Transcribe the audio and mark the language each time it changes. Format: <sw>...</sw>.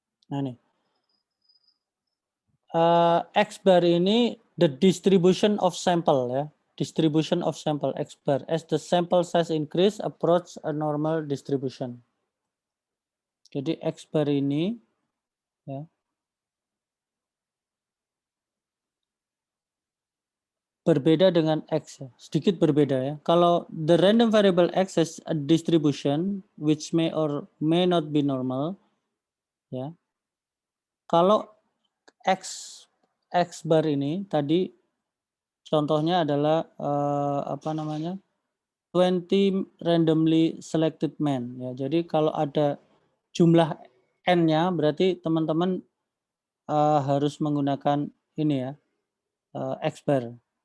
<id>Nah nih,</id> <en>X-bar</en> <id>ini</id> <en>the distribution of sample ya, distribution of sample X-bar as the sample size increase approach a normal distribution.</en> <id>Jadi X-bar ini ya, berbeda dengan X ya, sedikit berbeda ya. Kalau</id> <en>the random variable X has a distribution which may or may not be normal</en> <id>ya. Kalau X bar ini tadi contohnya adalah apa namanya?</id> <en>20 randomly selected men</en> <id>ya. Jadi kalau ada jumlah n-nya berarti teman-teman harus menggunakan ini ya, X bar.</id>